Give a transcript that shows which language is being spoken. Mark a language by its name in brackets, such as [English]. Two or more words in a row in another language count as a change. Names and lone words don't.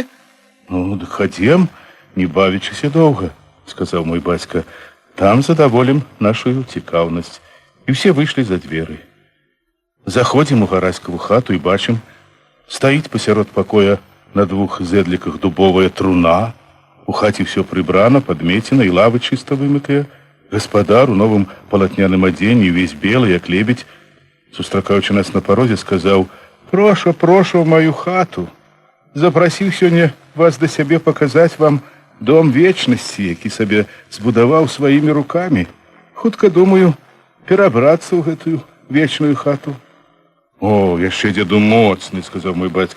[Belarusian] «Ну, дык хадзем, не бавячыся доўга», – сказаў мой бацька. «Там задаволім нашу цікаўнасць». І ўсе выйшлі за дзверы. Заходзім у Гараськаву хату і бачым, стаіць пасярод пакоя на двух зэдліках дубовая труна, [Russian] У хаце все прибрано, подметено, и лавы чисто вымытые. [Belarusian] Гаспадар у новым полотняным адзенні, [Russian] весь белый, [Belarusian] як лебедь, сустракаючы нас на парозе, сказаў: [Russian] «Прошу, прошу в мою хату. [Belarusian] Запросіў сёння вас да сябе паказаць вам дом вечнасці, які сабе збудаваў сваімі рукамі. Хутка думаю перабрацца ў гэтую вечную хату». «О, яшчэ дзеду моцны», — сказаў мой бацька.